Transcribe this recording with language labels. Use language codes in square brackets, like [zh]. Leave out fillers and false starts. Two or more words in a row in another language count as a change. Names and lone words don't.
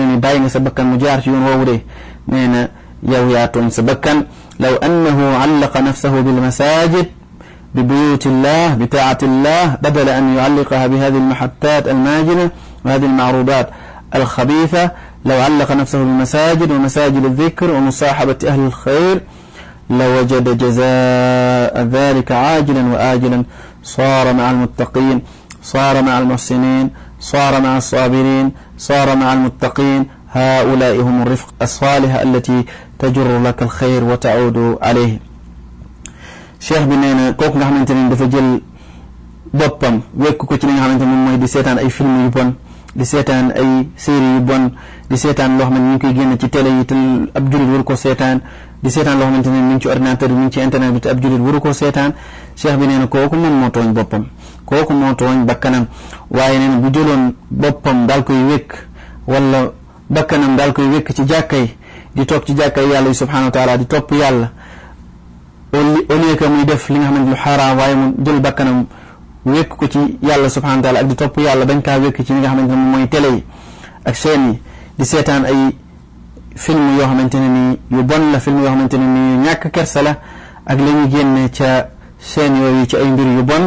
[wo] ni bàyyi nga sa bakkan mu jaar ci yoon woowu de nee na yow yaa tooñ sa bakkan [ar] لو أنه علق نفسه بالمساجد ب بيوت الله بطاعة الله بدلا أن يعلقها بهذه المحطات الماجنة وهذه المعروضات الخبيثة لو علق نفسه بالمساجد ومساجد الذكر ومصاحبة أهل الخير لوجد جزاء ذلك عاجلا وآجلا صار مع المتقين صار مع المحسنين صار مع الصابرين صار مع المتقين هؤلاء هم الرفق الصالحة التي تجر لك الخير وتعود عليه [wo] cheikh bi nee na kooku nga xamante ne dafa jël boppam wekk ko ci li nga xamante ne moom mooy di seetaan ay film yu bon di seetaan ay série yu bon, di seetaan loo xamante ni ñu ngi koy génn ci télé yi te ab jullit waru ko seetaan, di seetaan loo xamante ni mi ngi ci ordinateur bi mi ngi ci internet bi te ab jullit waru ko seetaan. cheikh bi nee na kooku moom moo tooñ boppam, kooku moo tooñ bakkanam. waaye nee na bu jëloon boppam daal koy wékk wala bakkanam daal koy wékk ci jàkkay di toog ci jàkkay yàlla yi [ar] سبحانه وتعالى [wo] di topp yàlla [fr] au lieu que [wo] muy def li nga xamante lu xaraam, waaye mu jël bakkanam wékk ko ci yàlla [ar] سبحانه وتعالى [wo] ak di topp yàlla bañ kaa wékk ci li nga xamante ne moom mooy télé yi ak chaîne yi, di seetaan ay film yoo xamante ne nii yu bon la, film yoo xamante ne nii yu ñàkk kersa la ak la ñuy génne ca chaîne yooyu ci ay mbir yu bon.